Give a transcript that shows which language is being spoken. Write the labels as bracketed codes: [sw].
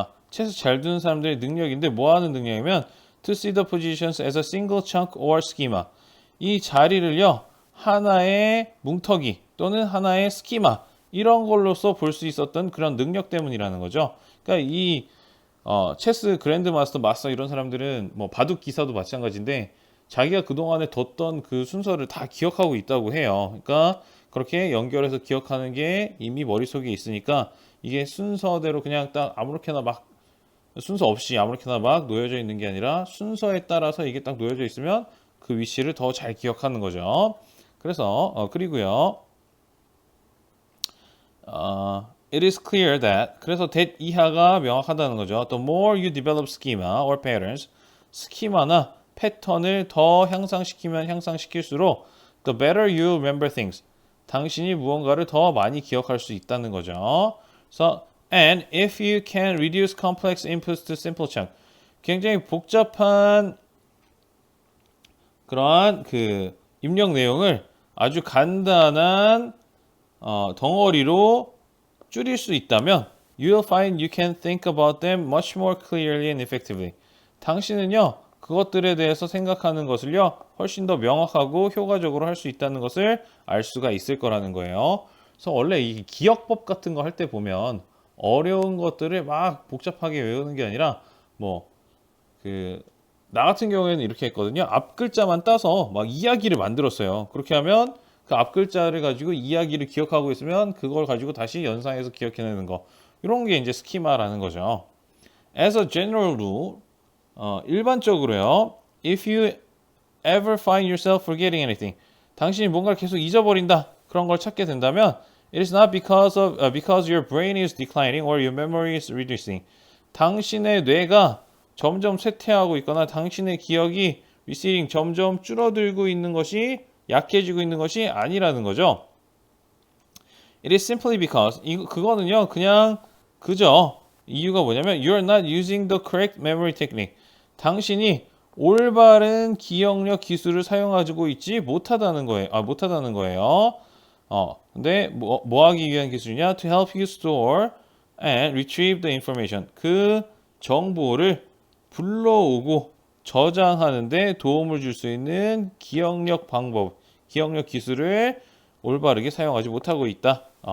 [ko] 체스 잘 두는 사람들의 능력인데 뭐 하는 능력이면 [en] to see the positions as a single chunk or schema. [ko] 이 자리를요. 하나의 뭉터기 또는 하나의 스키마 이런 걸로서 볼 수 있었던 그런 능력 때문이라는 거죠. 그러니까 이 체스 그랜드 마스터 이런 사람들은 뭐 바둑 기사도 마찬가지인데 자기가 그동안에 뒀던 그 순서를 다 기억하고 있다고 해요. 그러니까 그렇게 연결해서 기억하는 게 이미 머릿속에 있으니까 이게 순서대로 그냥 딱 아무렇게나 막 순서 없이 아무렇게나 막 놓여져 있는 게 아니라 순서에 따라서 이게 딱 놓여져 있으면 그 위치를 더 잘 기억하는 거죠. 그래서 그리고요. [en] It is clear that [ko] 그래서 [en] that [ko] 이하가 명확하다는 거죠. [en] The more you develop schema or patterns, [ko] 스키마나 패턴을 더 향상시킬수록 [en] the better you remember things. [ko] 당신이 무언가를 더 많이 기억할 수 있다는 거죠. [en] So, and if you can reduce complex inputs to simple chunk, [ko] 굉장히 복잡한 그러한 그 입력 내용을 아주 간단한 덩어리로 줄일 수 있다면 [en] you'll find you can think about them much more clearly and effectively. [ko] 당신은요, 그것들에 대해서 생각하는 것을요, 훨씬 더 명확하고 효과적으로 할 수 있다는 것을 알 수가 있을 거라는 거예요. 그래서 원래 이 기억법 같은 거 할 때 보면 어려운 것들을 막 복잡하게 외우는 게 아니라 뭐 그 나 같은 경우에는 이렇게 했거든요. 앞 글자만 따서 막 이야기를 만들었어요. 그렇게 하면 그 앞 글자를 가지고 이야기를 기억하고 있으면 그걸 가지고 다시 연상해서 기억해내는 거. 이런 게 이제 스키마라는 거죠. [en] As a general rule, [ko] 일반적으로요. [en] If you ever find yourself forgetting anything, [ko] 당신이 뭔가를 계속 잊어버린다. 그런 걸 찾게 된다면 [en] it is not because your brain is declining or your memory is reducing. [ko] 당신의 뇌가 점점 쇠퇴하고 있거나 당신의 기억이 receding 점점 줄어들고 있는 것이 약해지고 있는 것이 아니라는 거죠. [en] It is simply because [ko] 그거는요 그냥 그저 이유가 뭐냐면 [en] you're not using the correct memory technique. [ko] 당신이 올바른 기억력 기술을 사용하고 있지 못하다는 거예요. 못하다는 거예요. 근데 뭐 하기 위한 기술이냐? [en] To help you store and retrieve the information. [ko] 그 정보를 불러오고 저장하는데 도움을 줄 수 있는 기억력 방법, 기억력 기술을 올바르게 사용하지 못하고 있다.